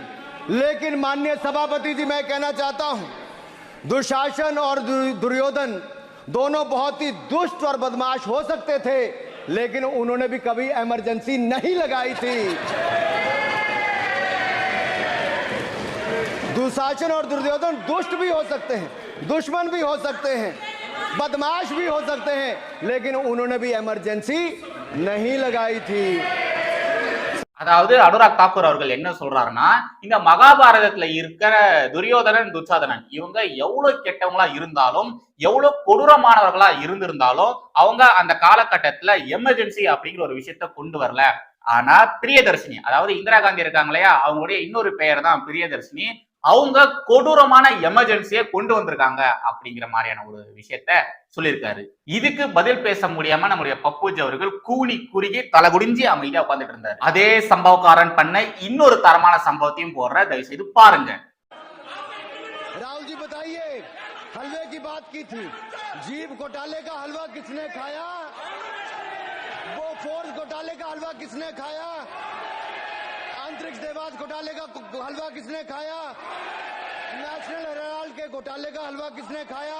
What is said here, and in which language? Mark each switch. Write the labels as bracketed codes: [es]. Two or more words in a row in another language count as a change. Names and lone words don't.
[hi] लेकिन माननीय सभापति जी, मैं कहना चाहता हूं, दुशासन और दुर्योधन दोनों बहुत ही दुष्ट और बदमाश हो सकते थे, लेकिन उन्होंने भी कभी इमरजेंसी नहीं लगाई थी. दुशासन और दुर्योधन दुष्ट भी हो सकते हैं, दुश्मन भी हो सकते हैं, बदमाश भी हो सकते हैं, लेकिन उन्होंने भी इमरजेंसी नहीं लगाई थी. [ta] அதாவது அனுராக் தாக்கூர் அவர்கள் என்ன சொல்றாருன்னா, இந்த மகாபாரதத்துல இருக்கிற துரியோதனன் துச்சாதனன் இவங்க எவ்வளவு கெட்டவங்களா இருந்தாலும், எவ்வளவு கொடூரமானவர்களா இருந்திருந்தாலும் அவங்க அந்த காலகட்டத்துல எமர்ஜென்சி அப்படிங்கிற ஒரு விஷயத்த கொண்டு வரல. ஆனா பிரியதர்ஷினி, அதாவது இந்திரா காந்தி இருக்காங்க இல்லையா, அவங்களுடைய இன்னொரு பெயர் தான் பிரியதர்ஷினி, அவங்க கொடூரமான எமர்ஜென்சியை கொண்டு வந்திருக்காங்க அப்படிங்கிற மாதிரியான ஒரு விஷயத்த சொல்லியிருக்காரு. இதுக்கு பதில் பேச முடியாம நம்முடைய பப்புஜி அவர்கள் கூனி குறுகி தலை குடிஞ்சி அமைதியா உட்கார்ந்துட்டு இருந்தார். அதே சம்பவக்காரன் பண்ண இன்னொரு தரமான சம்பவத்தையும் போடுற, தயவு செய்து பாருங்க. [hi] राहुल जी बताइए, हलवे की बात की थी, जीप घोटाले का हलवा किसने खाया? वो फोर्स घोटाले का हलवा किसने खाया? अंतरिक्ष देवास घोटाले का हलवा किसने खाया? नेशनल हेराल्ड के घोटाले का हलवा किसने खाया?